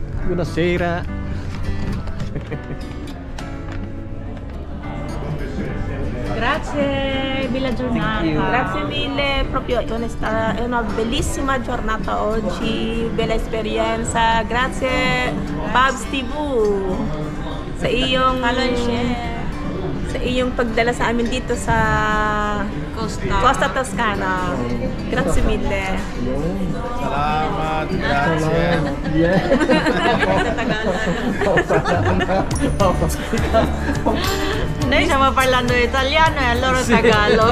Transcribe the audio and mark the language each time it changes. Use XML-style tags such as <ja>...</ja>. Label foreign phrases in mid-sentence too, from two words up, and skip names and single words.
<it>Buonasera. Grazie, bella giornata. Grazie mille, proprio è una bellissima giornata oggi, bella esperienza.</it> <tl>Grazie Babs TV sa iyong pagdala sa amin dito sa Costa Toscana.</tl> <it>Grazie mille.</it> <tl>Salamat, grazie. Sa</tl> <it>Noi stiamo parlando italiano e loro Tagalog.</it>